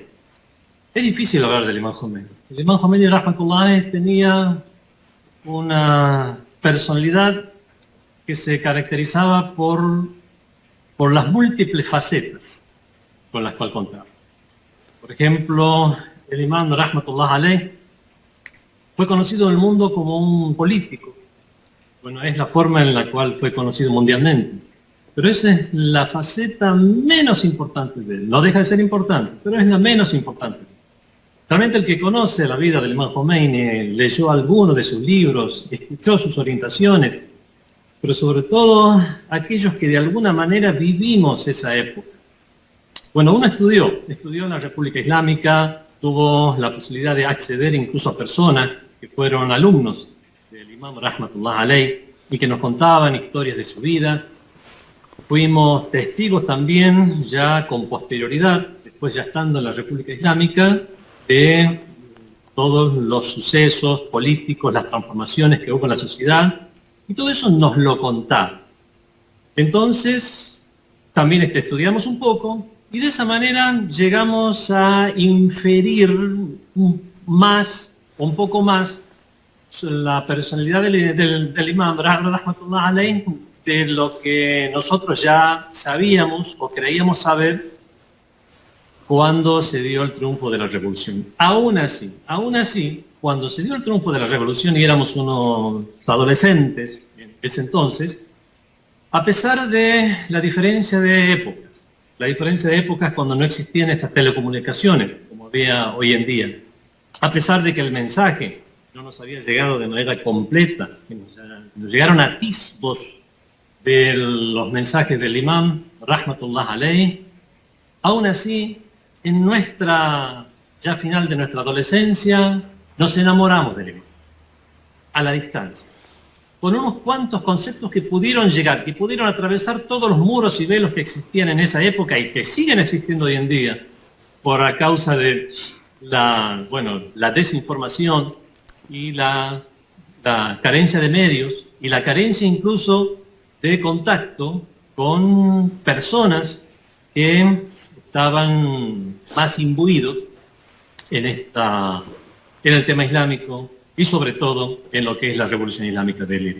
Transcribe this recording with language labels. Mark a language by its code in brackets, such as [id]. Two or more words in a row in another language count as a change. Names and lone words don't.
[es] Es difícil hablar del Imam Khomeini. El Imam Khomeini [ar] رحمة الله عليه [es] tenía una personalidad que se caracterizaba por las múltiples facetas con las cuales contaba. Por ejemplo, el Imam [ar] رحمة الله عليه [es] fue conocido en el mundo como un político. Bueno, es la forma en la cual fue conocido mundialmente. Pero esa es la faceta menos importante de él. No deja de ser importante, pero es la menos importante. Realmente el que conoce la vida del Imam Khomeini, leyó algunos de sus libros, escuchó sus orientaciones, pero sobre todo aquellos que de alguna manera vivimos esa época. Bueno, uno estudió en la República Islámica, tuvo la posibilidad de acceder incluso a personas que fueron alumnos del Imam [ar] رحمة الله عليه [es] y que nos contaban historias de su vida. Fuimos testigos también, ya con posterioridad, después ya estando en la República Islámica, de todos los sucesos políticos, las transformaciones que hubo en la sociedad, y todo eso nos lo contaba. Entonces, también estudiamos un poco, y de esa manera llegamos a inferir un poco más la personalidad del Imam [ar] رحمة الله عليه [es] de lo que nosotros ya sabíamos o creíamos saber cuando se dio el triunfo de la revolución. Aún así, cuando se dio el triunfo de la revolución y éramos unos adolescentes en ese entonces, a pesar de la diferencia de épocas cuando no existían estas telecomunicaciones como había hoy en día, a pesar de que el mensaje no nos había llegado de manera completa, que nos llegaron atisbos de los mensajes del Imam [ar] رحمة الله عليه, [es] aún así, en nuestra ya final de nuestra adolescencia, nos enamoramos del Imam, a la distancia. con unos cuantos conceptos que pudieron llegar, que pudieron atravesar todos los muros y velos que existían en esa época y que siguen existiendo hoy en día, por a causa de la desinformación y la carencia de medios y la carencia incluso de contacto con personas que estaban más imbuidos en el tema islámico y sobre todo en lo que es la revolución islámica del Irán.